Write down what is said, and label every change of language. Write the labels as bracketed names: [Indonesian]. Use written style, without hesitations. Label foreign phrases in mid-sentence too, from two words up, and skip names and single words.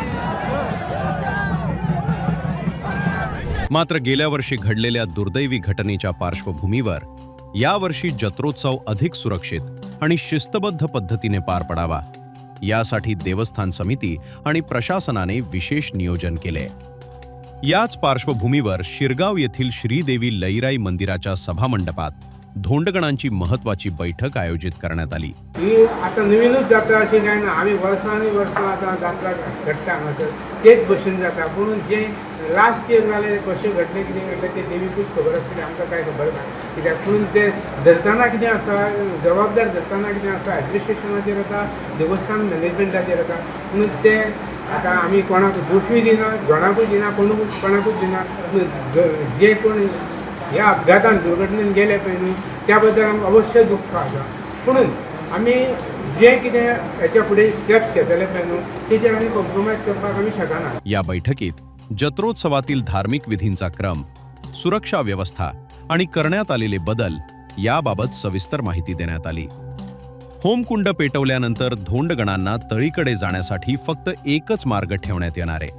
[Marathi] मात्र गेल्या वर्षी घडलेल्या दुर्दैवी घटनेच्या पार्श्वभूमीवर यावर्षी जत्रोत्सव अधिक सुरक्षित आणि शिस्तबद्ध पद्धतीने पार पडावा यासाठी देवस्थान समिती आणि प्रशासनाने विशेष नियोजन केले. याच पार्श्वभूमीवर शिरगाव येथील श्रीदेवी लईराई मंदिराच्या सभामंडपात धोंडगणांची महत्त्वाची बैठक आयोजित करण्यात आली. [Konkani] ही आता नवीनच जात्रा अशी काय ना आम्ही वर्सांनी वर्सां आता जात्रा घडटा हांगासर तेच भशेन जाता पूण जे [English] last year [Konkani] जाले कशें घडलें कितें घडलें तें देवीकूच खबर आसतलें आमकां कांय खबर ना कित्याक पूण तें धरतना कितें आसा जबाबदार धरतना कितें आसा एडमिनिस्ट्रेशनाचेर येता देवस्थान मॅनेजमेंटाचेर येता पूण तें आतां आमी कोणाक दोशूय दिना जोणाकूय दिना कोणाकूच दिना जे कोण ह्या अपघातान दुर्घटनेन गेले पळय न्हू त्या बद्दल आमकां अवश्य दुख्ख आसा पूण आमी जे कितें हेच्या फुडें स्टेप्स घेतले पळय न्हू तेचेर आमी कॉम्प्रोमायज करपाक आमी शकना. [Marathi] या बैठकीत जत्रोत्सवातील धार्मिक विधींचा क्रम, सुरक्षा व्यवस्था आणि करण्यात आलेले बदल याबाबत सविस्तर माहिती देण्यात आली. होमकुंड पेटवल्यानंतर धोंडगणांना तळीकडे जाण्यासाठी फक्त एकच मार्ग ठेवण्यात येणार आहे.